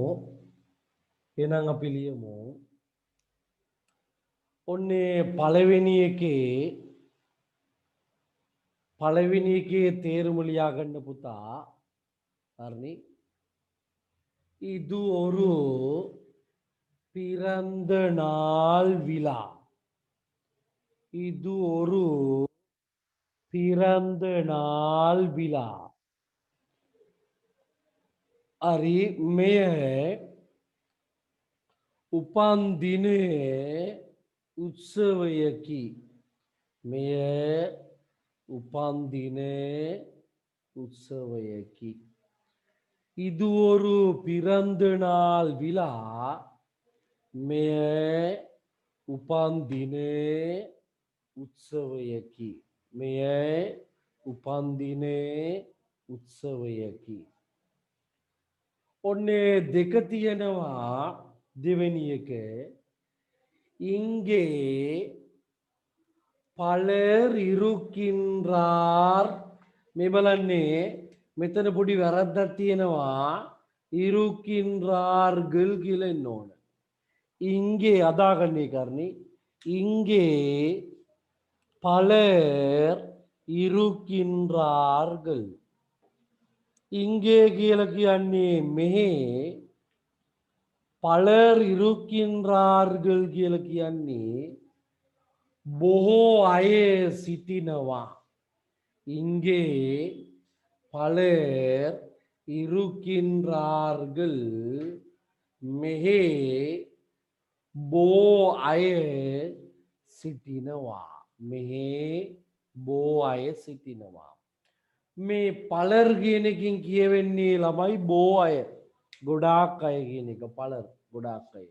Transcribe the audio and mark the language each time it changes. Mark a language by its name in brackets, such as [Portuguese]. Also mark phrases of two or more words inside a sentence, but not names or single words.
[Sinhala] ඔන්නේ පළවෙනි එකේ තේරුම ලියා ගන්න පුතා. හරිනේ. [Tamil] இது ஒரு பிறந்த நாள் விழா. இது ஒரு பிறந்த நாள் விழா. [Sinhala] හරි මෙය උපන්දින උත්සවයකි. මෙය උපන්දින උත්සවයකි. [Tamil] இது ஒரு பிறந்த நாள் விழா. [Sinhala] මෙය උපන්දින උත්සවයකි. මෙය උපන්දින උත්සවයකි. ඔන්නේ දෙක තියෙනවා දෙවෙනි එක. [Tamil] இங்கே பலர் இருக்கின்றார். [Sinhala] මේ බලන්නේ මෙතන පොඩි වැරද්දක් තියෙනවා. இருக்கின்றார்கள் කියලා එන්න ඕන. இங்கே අදාගන්නේ කරන්නේ. [Tamil] இங்கே பலர் இருக்கின்றார்கள். [Sinhala] இங்கே කියලා කියන්නේ මෙහි. [Tamil] பலர் இருக்கின்றார்கள் [Sinhala] කියලා කියන්නේ බොහෝ අය සිටිනවා. [Tamil] இங்கே பலர் இருக்கின்றார்கள். [Sinhala] මෙහි බොහෝ අය සිටිනවා. මෙහි බොහෝ අය සිටිනවා. මේ පලර් කියන එකකින් කියවෙන්නේ ළමයි බෝ අය ගොඩාක් අය කියන එක පලර් ගොඩාක් අය.